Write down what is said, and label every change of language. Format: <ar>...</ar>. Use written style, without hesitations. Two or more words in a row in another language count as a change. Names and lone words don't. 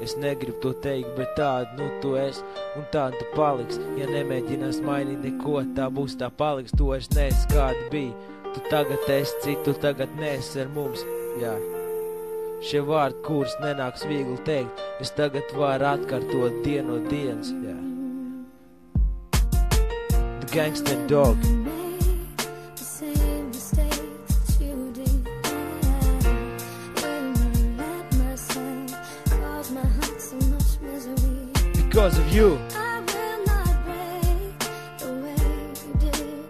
<lv>Es negribu to teikt, bet tāda nu tu esi, un tāda tu paliks. Ja nemēģinās mainīt neko, tā būs tā paliks. Tu vairs neesi kāda bija. Tu tagad esi citu, tu tagad neesi ar mums. Jā. Šie vārdi, kurus nenāks viegli teikt, es tagad varu atkārtot dienu no dienas. Jā.</lv> <en>The Gangsta and Dog. Because of you. I will not break the way you did.</en>